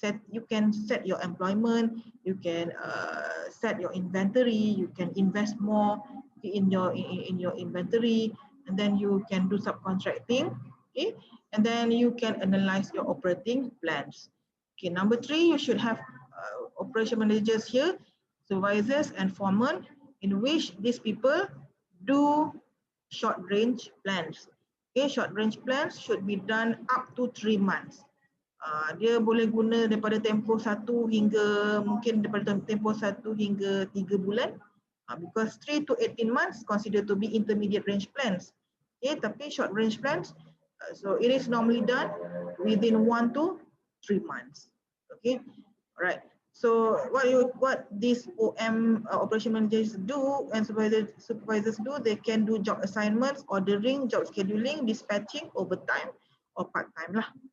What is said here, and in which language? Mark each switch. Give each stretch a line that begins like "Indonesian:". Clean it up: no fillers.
English: You can set your employment, you can set your inventory, you can invest more in your inventory, and then you can do subcontracting, okay, and then you can analyze your operating plans. Okay, number 3, you should have operation managers here, supervisors and foremen, in which these people do short range plans. Okay, short range plans should be done up to 3 months.
Malay: Dia boleh guna daripada tempoh 1 hingga mungkin daripada tempoh 1 hingga 3 bulan.
English: Because 3 to 18 months considered to be intermediate range plans. Okay, tapi short range plans, so it is normally done within 1 to 3 months. Okay, alright. So what these OM operation managers do and supervisors do, they can do job assignments, ordering, job scheduling, dispatching, overtime or part time lah.